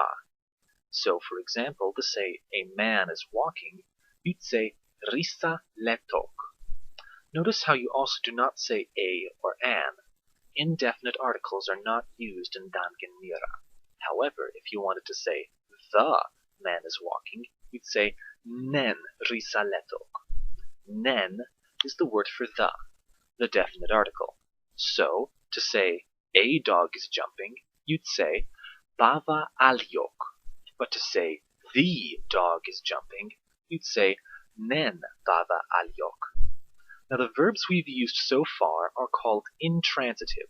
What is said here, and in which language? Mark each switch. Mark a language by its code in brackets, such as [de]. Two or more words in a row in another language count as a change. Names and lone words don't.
[en] So, for example, to say a man is walking, you'd say [art] risa letok. [en] Notice how you also do not say a or an. Indefinite articles are not used in Dangin Nira. However, if you wanted to say the man is walking, you'd say [art] nen risa letok. [en] Nen is the word for the definite article. So, to say a dog is jumping, you'd say [art] bava alyok. [en] But to say the dog is jumping, you'd say [art] nen bava alyok. [en] Now the verbs we've used so far are called intransitive.